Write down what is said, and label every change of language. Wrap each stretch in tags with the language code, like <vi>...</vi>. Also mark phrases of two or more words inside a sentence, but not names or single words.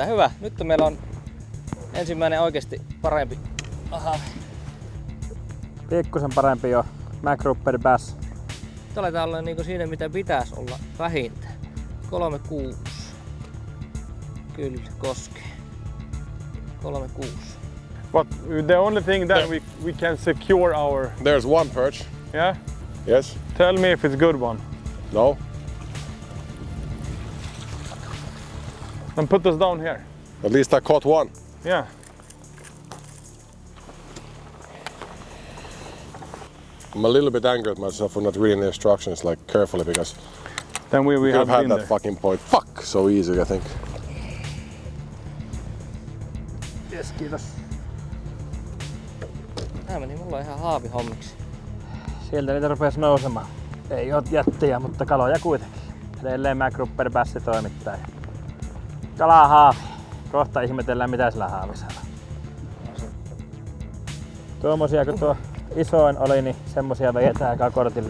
<fi>Hyvä, nyt meillä on ensimmäinen oikeasti parempi. Aha. Pikkusen parempi jo. MacGrouper Bass. Nyt aletaan olla niinku siinä, mitä pitäisi olla vähintään. 3,6. Kyllä, koskee. 3,6.</fi> <en>But the only thing that we can secure our... There's one perch. Yeah? Yes. Tell me if it's good one. No. Then put us down here. At least I caught one. Yeah. I'm a little bit angry at myself for not reading the instructions like carefully because Then we could have have had been that there. fucking point. Fuck, so easy I think. Yes,</en> <fi>kiitos. Tää meni mulla ihan haavihommiksi. Sieltä niitä rupesi nousemaan. Ei oo jättejä, mutta kaloja kuitenkin. Edelleen MacGrouper Bass toimittaa. Kalaa haavi. Kohta ihmetellään mitä sillä haavissa on. Tuommoisia kun tuo isoin oli, niin semmosia vedetään eka kortille.</fi>